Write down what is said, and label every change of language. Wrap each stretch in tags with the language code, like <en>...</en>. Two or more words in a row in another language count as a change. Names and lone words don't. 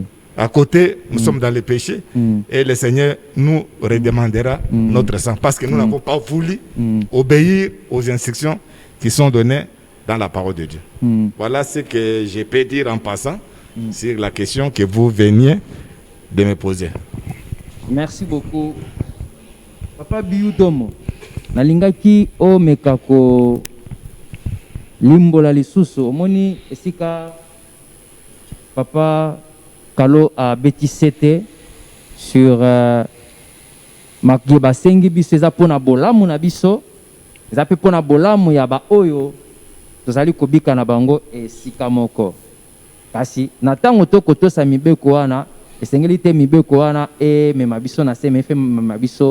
<fr>À côté, nous sommes dans le péché et le Seigneur nous redemandera notre sang parce que nous n'avons pas voulu obéir aux instructions qui sont données dans la parole de Dieu. Voilà ce que je peux dire en passant sur la question que vous veniez de me poser. Merci beaucoup.</fr> <ln>Papa Biudomo, nalingaki o mekako limbola lisusu omoni esika Papa Kalo a bétissété sur Makeba sengi biso eza pona bolamu na biso eza pe pona bolamu ya ba oyo tozali kobika na bango esika moko kasi na tango tokotosa mibeko wana esengeli te mibeko wana emema biso na se mefe mema biso</ln>